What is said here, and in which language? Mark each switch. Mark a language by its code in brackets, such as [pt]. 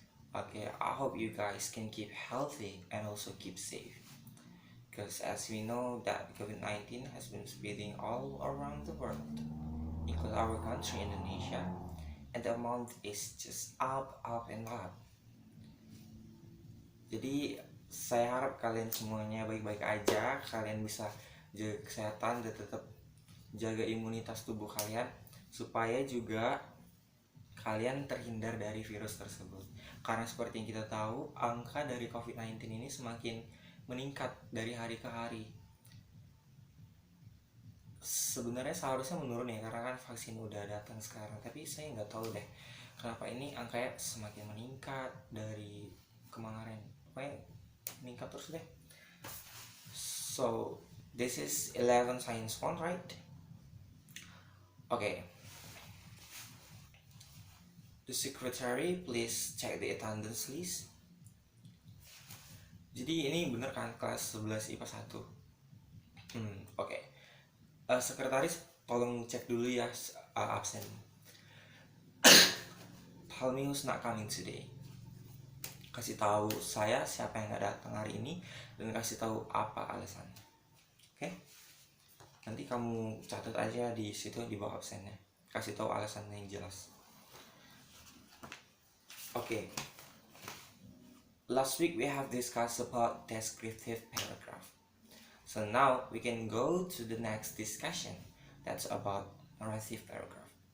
[en] Okay, I hope you guys can keep healthy and also keep safe. Because as we know that COVID-19 has been spreading all around the world, including our country Indonesia, and the amount is just up and up. [id] Jadi saya harap kalian semuanya baik-baik aja, kalian bisa jaga kesehatan dan tetap jaga imunitas tubuh kalian supaya juga kalian terhindar dari virus tersebut. Karena seperti yang kita tahu, angka dari COVID-19 ini semakin meningkat dari hari ke hari. Sebenarnya seharusnya menurun ya, karena kan vaksin udah datang sekarang. Tapi saya nggak tahu deh kenapa ini angkanya semakin meningkat dari kemarin. Pokoknya meningkat terus deh. [en] So, this is 11 Science 1, right? Okay. The secretary, please check the attendance list. [id] Jadi ini bener kan kelas 11 IPA 1? Oke. Sekretaris, tolong cek dulu ya absen. [en] Tell me who's not coming today. [id] Kasih tahu saya siapa yang nggak datang hari ini dan kasih tahu apa alasan. Oke? Nanti kamu catat aja di situ di bawah absennya. Kasih tahu alasannya yang jelas. [en] Okay. Last week we have discussed about descriptive paragraph. So now we can go to the next discussion. That's about narrative paragraph.